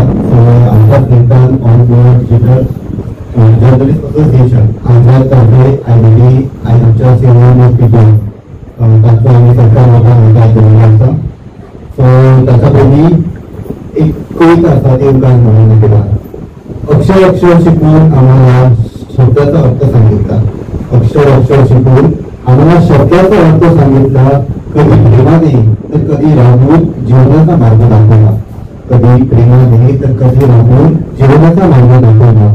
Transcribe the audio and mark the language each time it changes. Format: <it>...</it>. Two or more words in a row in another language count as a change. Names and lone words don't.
<kok>आमच्याच निमतान ऑल गोवा डिजिटल जर्नलिस्ट असोसिएशन हांच्या तर्फे आयिल्ली आयज आमच्या</kok> <en>senior most people</en> <kok>तांचो आमी सरकार वता दवरला आसा. सो ताच्या पयलीं एक कविता आसा ती तुमकां म्हणून केला.</kok> <mr>अक्षर अक्षर शिकून आम्हाला शब्दाचा अर्थ सांगितला. अक्षर अक्षर शिकून आम्हाला शब्दाचा अर्थ सांगितला. कधी प्रेमाने तर कधी राहून जीवनाचा मार्ग दाखवला. कधी प्रेमाने तर कधी राहून जीवनाचा मार्ग दाखवला.</mr>